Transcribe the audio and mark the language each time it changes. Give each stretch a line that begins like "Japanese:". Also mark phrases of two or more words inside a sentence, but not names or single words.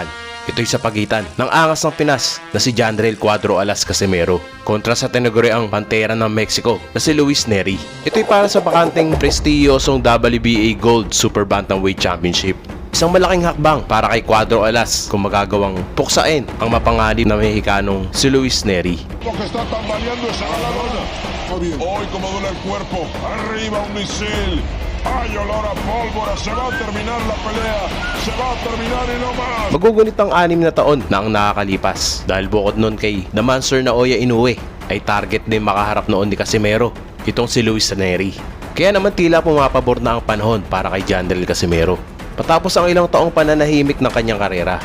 Filipino: Ito'y sa pagitan ng angas ng Pinas na si JOHN RIEL QUADRO ALAS CASIMERO kontra sa tinaguriang PANTERA ng Mexico na si NERY. Ito'y para sa bakanting prestiyosong WBA Gold Super Bantamweight Championship. Isang malaking hakbang para kay QUADRO ALAS kung magagawang puksain ang mapanganib na Mexicanong si NERY.
Spanish: Hoy como duele el cuerpo, arriba un misil, hay olor a pólvora, se va a terminar la pelea, se va a terminar y no más.
Filipino: Magugunit ang 6 na taon na ang nakakalipas dahil bukod nun kay The Monster na Oya Inoue ay target din makaharap noon ni Casimero, itong si NERY. Kaya naman tila pumapabor na ang panahon para kay JOHN RIEL Casimero patapos ang ilang taong pananahimik ng kanyang karera.